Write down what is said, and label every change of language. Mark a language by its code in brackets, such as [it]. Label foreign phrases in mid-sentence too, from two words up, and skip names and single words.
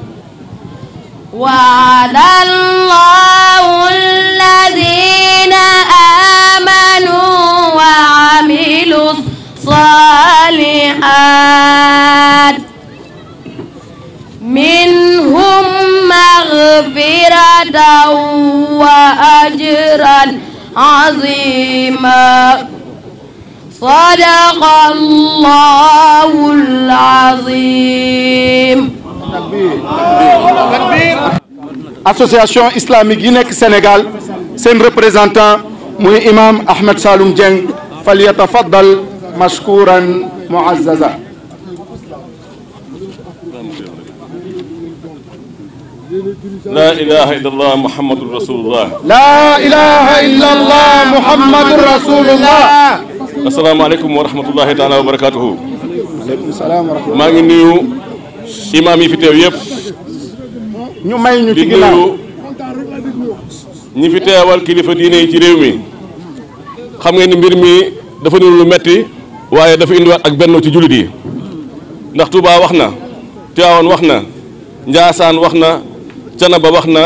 [ar] وعد الله الذين آمنوا وعملوا الصالحات منهم مغفرة وأجرا عظيما صدق الله العظيم. [wo] association islamique yi nekk Sénégal seen représentant muy imam Ahmed Saloum Dieng [ar] فليتفضل مشكورا معززا. لا إله إلا الله محمد رسول الله. لا إله إلا الله محمد رسول الله. السلام عليكم ورحمة الله تعالى وبركاته. وعليكم السلام ورحمة الله. [wo] maa ngi nuyu imam yi fi teew yëpp. ñu may ñu ci di ginnaaw nuyu ñi fi teewal kilifa diine yi ci réew mi. xam ngeen ni mbir mi dafa niru lu metti waaye dafa indiwaat ak benn ci jullit yi ndax Touba wax na Tivaouane wax na Ndiassane wax na Canaba wax na